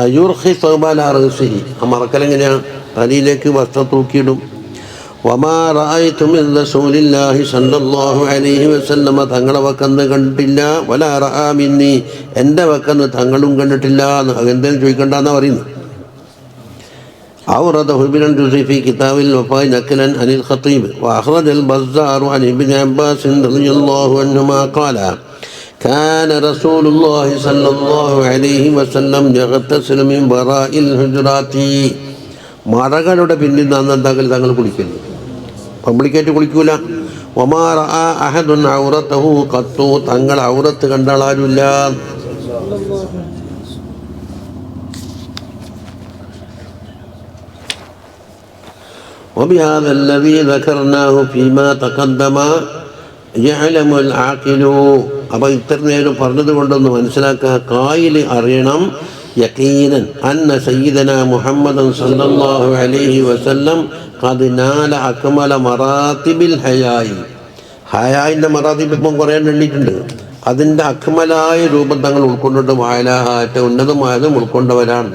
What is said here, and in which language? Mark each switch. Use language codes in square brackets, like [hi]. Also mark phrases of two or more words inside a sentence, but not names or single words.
[ar] يرخي ثوبه على رأسه, [ml] ആ മറക്കലെങ്ങനെയാണ്? തലയിലേക്ക് വസ്ത്രം തൂക്കിയിടും. [ar] وما رأيت من رسول الله صلى الله عليه وسلم, [ml] തങ്ങളെ വക്കന്ന് കണ്ടിട്ടില്ല. [ar] ولا رأى مني, [ml] എൻ്റെ വക്കന്ന് തങ്ങളും കണ്ടിട്ടില്ല. അതെന്തെങ്കിലും ചോദിക്കണ്ടെന്നാണ് പറയുന്നത്. [ar] أورده ابن الجوزي في كتاب الوفاء نقلا عن الخطيب. وأخرج البزار عن ابن عباس رضي الله عنهما قال كان رسول الله صلى الله عليه وسلم يغتسل من وراء الحجرات. [ml] മറകളുടെ പിന്നിൽ നിന്നെന്താക്കൽ തങ്ങൾ കുളിക്കുന്നു, പബ്ലിക്കായിട്ട് കുളിക്കൂല. [ar] وما رأى أحد عورته قط, [ml] തങ്ങൾ ഔറത്ത് കണ്ടാളാരുമില്ല. [ar] وبهذا الذي ذكرناه فيما تقدم يعلم العاقل. [ml] അപ്പോൾ ഇത്ര നേരം പറഞ്ഞത് കൊണ്ടൊന്ന് മനസ്സിലാക്കുക, കായിൽ അറിയണം [ar] يقينا أن سيدنا محمدا صلى الله عليه وسلم قد نال أكمل مراتب الحياء. [ml] ഹയായിൻ്റെ മറാത്തിബ് ഇപ്പം കുറേ എണ്ണിയിട്ടുണ്ട്. അതിൻ്റെ അക്മലായ രൂപം തങ്ങൾ ഉൾക്കൊണ്ടിട്ട് വായലാഹാറ്റ ഉന്നതമായതും ഉൾക്കൊണ്ടവരാണ്.